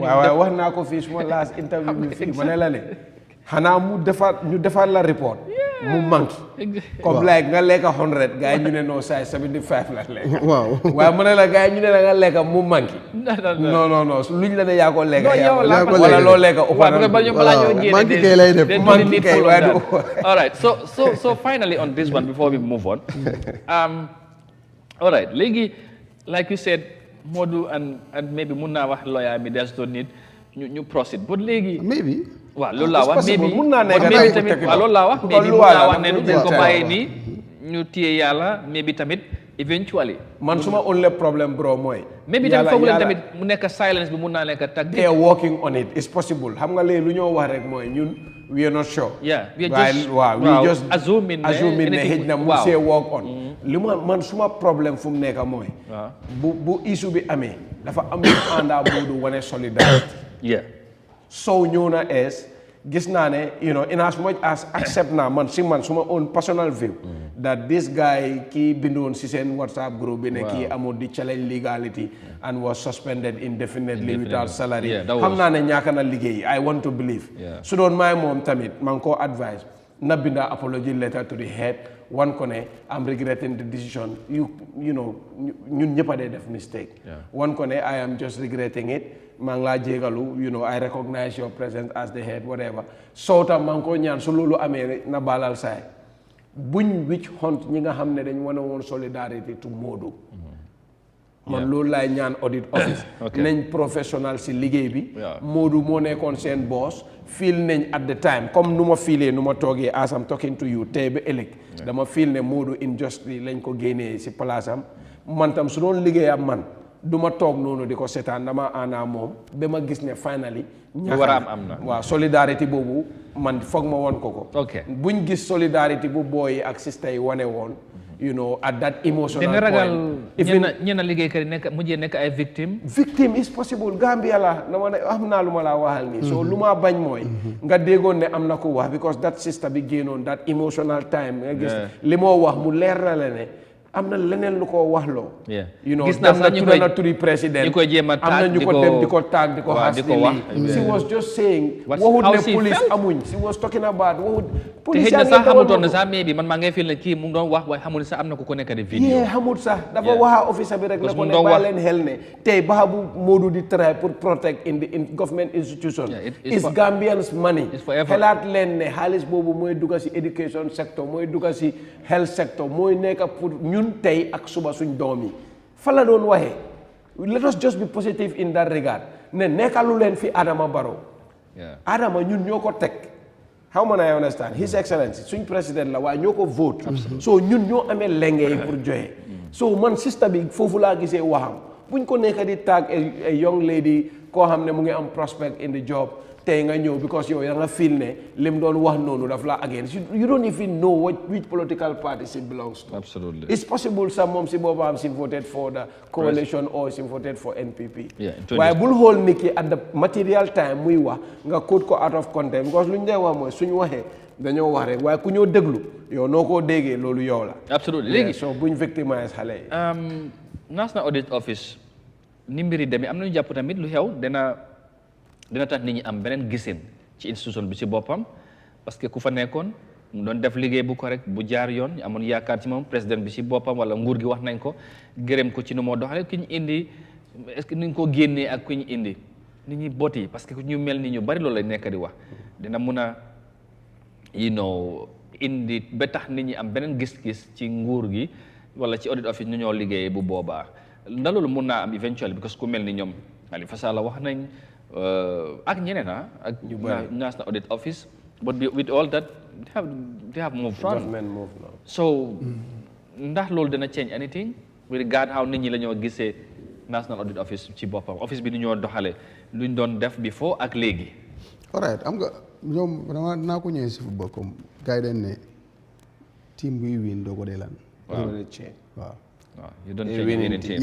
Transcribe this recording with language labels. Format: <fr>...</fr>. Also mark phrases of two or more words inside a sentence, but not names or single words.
<wo>waaw wax naa ko fii suma</wo> <en>last interview</en> <wo>bi fii ma ne la ne xanaa ñu defar la report mu manqué comme like nga lekka 100 gars yi ñu ne non saa 75 la lekka waaw waaye mu ne la gars yi ñu ne la nga lekka mu manqué non luñ la ne yaa ko lekka wala loo lekka manqué kay lay def manqué kay waaye du</wo> <en>all right so finally on this one before we move on all right léegi like you said Modou and maybe</en> <wo>mun naa wax lawyer mi</wo> <en>there's no need ñu proceed but léegi</en> <wo>maybe waaw loolu laa wax maybe mun naa nekk tamit waaw loolu laa wax maybe mun naa wax ne dañ ko bàyyi nii ñu téye yàlla maybe tamit eventually man suma</wo> <en>only problem</en> <wo>bro mooy maybe tamit foogu leen tamit mu nekk silence bi mun naa nekk tag</wo> <en>they are working on it it's possible</en> <wo>xam nga léegi lu ñoo wax rek mooy ñun</wo> <en>we are not sure we just assuming</en> <wo>ne xëj na mu</wo> <en>see work on</en> <wo>li man suma problème fu mu nekk mooy bu issue bi amee dafa am ñu àndaa Modou wane solidarité sow ñëw na gis naa ne</wo> <en>in as much as</en> <wo>accept naa man suma</wo> <en>own personal view that this guy</en> <wo>kii bindoon si seen WhatsApp group bi ne kii amul di</wo> <en>challenge legality and was suspended indefinitely without salary</en> <wo>xam naa ne ñàkk na liggéey</wo> <en>I want to believe</en> <wo>su doon maay moom tamit man koo advise na binda</wo> <en>apology letter to the head</en> <wo>wan ko ne</wo> <en>I'm regretting the decision</en> <wo>ñun ñëpp a dee def mistake wan ko ne</wo> <en>I am just regretting it</en> <wo>maa ngi laa jégalu</wo> <en>I recognize your presence as the head whatever</en> <wo>soo tam maa ngi ko ñaan su loolu amee na baalal saay buñ</wo> <en>witch hunt</en> <wo>ñi nga xam ne dañ wane woon</wo> <en>solidarity to Modou</en> <wo>man loolu laay ñaan audit office nañ professionnel si liggéey bi Modou moo nekkoon seen boss feel nañ</wo> <en>at the time</en> <wo>comme nu ma fiilee nu ma toogee</wo> <en>as I'm talking to you</en> <wo>tey ba ëllëg dama feel ne Modou injustice lañ ko génnee si place am man tam su doon liggéey am man du ma toog noonu di ko seetaan dama àndaa moom ba ma gis ne finally war a am na waaw solidarité boobu man foog ma woon ko buñ gis solidarité bu booyi ak sista yi wane woon</wo> <en>at that emotional point</en> <wo>ragal ñenn liggéeykat yi nekk mujjee nekk ay victime</wo> <en>is possible</en> <wo>Gambia la dama ne am naa lu ma laa waxal nii so lu ma bañ mooy nga déggoon ne am na ko wax</wo> <en>because that sister</en> <wo>bi génnoon</wo> <en>that emotional time</en> <wo>nga gis li moo wax mu leer na la ne am na leneen lu ko wax loo gis naa sax dem na turi président ñu koy jéem a taag am na ñu ko dem di ko taag di ko xas</wo> <en>she was just saying</en> <wo>waxut ne police amuñ</wo> <en>she was talking about</en> <wo>waxut police yaa ngi sax xamutoon na sax mais bi man maa ngay fil ne kii mu ngi doon wax waaye xamul sax am na ku ko nekk di vidéo xamul sax dafa waxa officer bi rek ne ko ne bàyyi leen xel ne tey baax bu Modou di try pour</wo> <en>protect in the government institution is Gambians money</en> <wo>xelaat leen ne xaalis boobu mooy dugga si</wo> <en>education sector</en> <wo>mooy dugga si</wo> <en>health sector</en> <wo>mooy nekk pour ñun tey ak suba suñ doom yi fa la doon waxee</wo> <en>let us just be positive in that</en> <wo>regard ne nekkalu leen fi Adama Barrow Adama ñun ñoo ko teg how man</wo> <en>I understand his excellency</en> <wo>suñ président la waaye ñoo ko vote so ñun ñoo amee lenge yi pour joxe so man sister bi foofu laa gisee waxam buñ ko nekk di tag</wo> <en>a young lady</en> <wo>koo xam ne mu ngi am</wo> <en>prospect in the job</en> <wo>tey nga ñëw because yow nga feel ne lim doon wax noonu daf la</wo> <en>against you don't even know which political party she belongs to. Absolutely. It's possible some</en> <wo>moom si boobam</wo> <en>she voted for the coalition or she voted for NPP.</en> <wo>waaye bul xool nit ki</wo> <en>at the material time</en> <wo>muy wax nga quote ko</wo> <en>out of context</en> <wo>because lu ñu dee wax mooy suñu waxee dañoo wax rek waaye ku ñoo déglu yow noo koo déggee loolu yow la.</wo> <en>Absolutely. Léegi</en> <wo>so buñ victimize xale yi. National Audit Office ni mbiri demee am nañu jàpp tamit lu xew dina tax nit ñi am beneen gisin ci institution bi ci boppam</wo> <fr>parce que</fr> <wo>ku fa nekkoon mu doon def liggéey bu correct bu jaar yoon ñu amoon yaakaar ci moom président bi ci boppam wala nguur gi wax nañ ko gërëm ko ci nu moo doxale ki ñu indi</wo> <fr>est-ce que</fr> <wo>ni ñu ko génnee ak ku ñu indi nit ñi boot yi</wo> <fr>parce que</fr> <wo>ñu mel ni ñu bari loolu lañ nekk di wax dina mun a indi ba tax nit ñi am beneen gis-gis ci nguur gi wala ci audit office ñu ñoo liggéey bu boobaa ndax loolu mun naa am eventually because ku mel ni ñoom Halifa Sallah wax nañ ak ñeneen ak National Audit Office</wo> <en>but with all that they have moved on</en> <wo>so ndax loolu dina</wo> <en>change anything with regard</en> <wo>how nit ñi la ñoo gisee National Audit Office ci boppam office bi ni ñoo doxale luñ doon def before ak léegi. alright am nga ñoom vraiment naa ko ñëwee si football comme gars yi dañ ne team buy win doo ko dee lan. waaw</wo> <en>you don't change winning team.</en>